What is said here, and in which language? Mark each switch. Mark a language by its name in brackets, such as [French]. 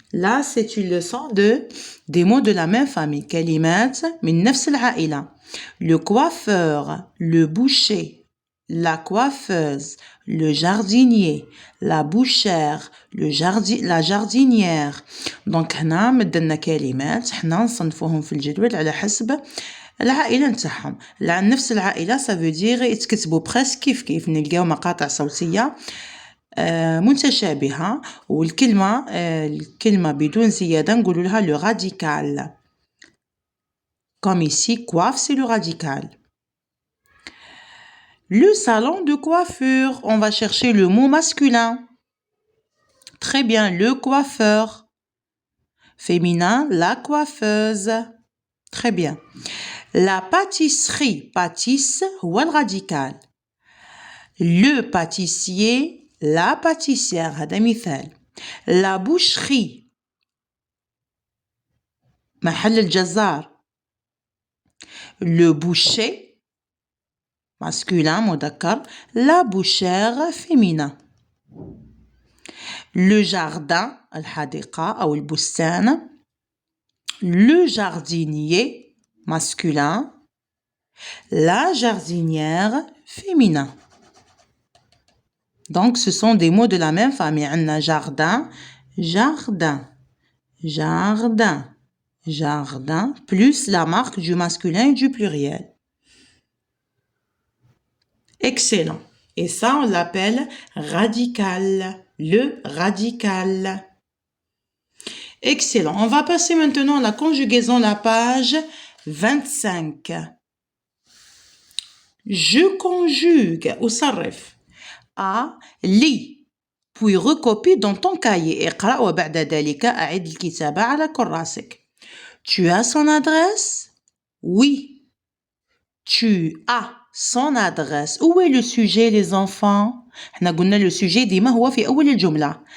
[French] Là, c'est une leçon des mots de la même famille. [Arabic] كلمات من نفس العائلة. [French] Le coiffeur, le boucher, la coiffeuse, le jardinier, la bouchère, la jardinière. [Arabic] Donc هنا مدلنا كلمات حنا نصنفوهم في الجدول على حسب العائلة نتاعهم. نفس العائلة ça veut dire يتكتبوا presque كيف نلقاو مقاطع صوتية متشابهة والكلمة بدون زيادة نقولوا لها le radical. [French] Comme ici, coiffe, c'est le radical. Le salon de coiffure, on va chercher le mot masculin. Très bien, le coiffeur. Féminin, la coiffeuse. Très bien. La pâtisserie, pâtisse, ou le radical. Le pâtissier, la pâtissière, هذا مثال. La boucherie, محل الجزار. Le boucher, masculin, مذكر. La bouchère, féminin. Le jardin, الحديقة أو البستان. Le jardinier, masculin. La jardinière, féminin. Donc, ce sont des mots de la même famille. On a jardin, jardin, jardin, jardin, plus la marque du masculin et du pluriel. Excellent. Et ça, on l'appelle radical. Le radical. Excellent. On va passer maintenant à la conjugaison, la page 25. Je conjugue أصرف à لي puis recopie dans ton cahier. [Arabic] اقرأ وبعد ذلك أعد الكتابة على كراسك. [French] Tu as son adresse? Oui. Tu as son adresse. Où est le sujet, les enfants? [Arabic] احنا قلنا le sujet ديما هو في أول الجملة.